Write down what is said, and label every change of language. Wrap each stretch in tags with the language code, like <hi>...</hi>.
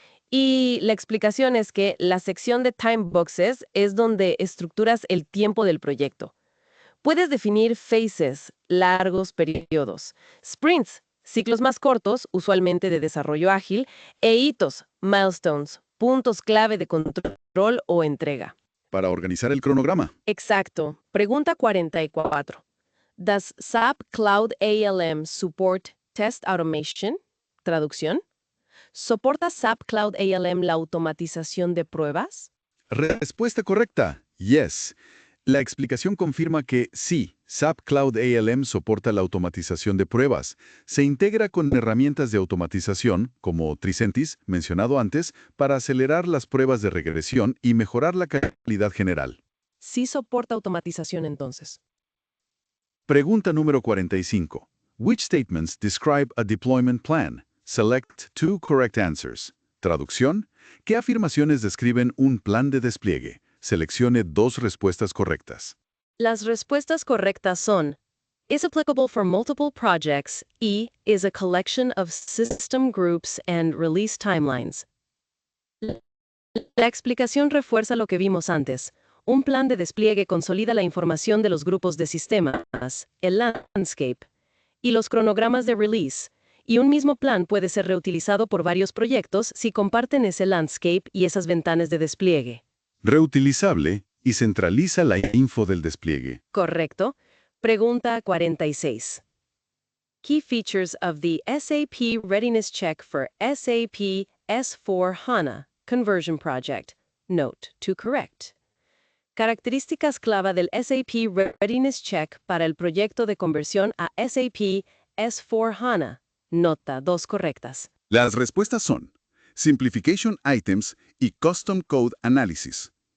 <es>Y la explicación es que la sección de Time Boxes es donde estructuras el tiempo del proyecto. Puedes definir phases, largos periodos, sprints, ciclos más cortos, usualmente de desarrollo ágil, e hitos, milestones, puntos clave de control o entrega. Para organizar el cronograma. Exacto. Pregunta 44.</es> <en>Does SAP Cloud ALM support test automation?</en> <es>Traducción. ¿Soporta SAP Cloud ALM la automatización de pruebas? Respuesta correcta. Yes. La explicación confirma que sí, SAP Cloud ALM soporta la automatización de pruebas. Se integra con herramientas de automatización, como Tricentis, mencionado antes, para acelerar las pruebas de regresión y mejorar la calidad general. Sí soporta automatización entonces. Pregunta número 45.</es> <en>Which statements describe a deployment plan? Select two correct answers.</en> <es>Traducción. ¿Qué afirmaciones describen un plan de despliegue? Seleccione dos respuestas correctas. Las respuestas correctas son</es> <en>is applicable for multiple projects</en> <es>y</es> <en>is a collection of system groups and release timelines.</en> <es>La explicación refuerza lo que vimos antes. Un plan de despliegue consolida la información de los grupos de sistemas, el landscape, y los cronogramas de release. Y un mismo plan puede ser reutilizado por varios proyectos si comparten ese landscape y esas ventanas de despliegue. Reutilizable y centraliza la info del despliegue. ¿Correcto? Pregunta 46.</es> <en>Key features of the SAP Readiness Check for SAP S/4HANA Conversion Project. Note to correct.</en> <es>Características clave del SAP Readiness Check para el proyecto de conversión a SAP S/4HANA. Nota, dos correctas. Las respuestas son Simplification Items y Custom Code Analysis.</es>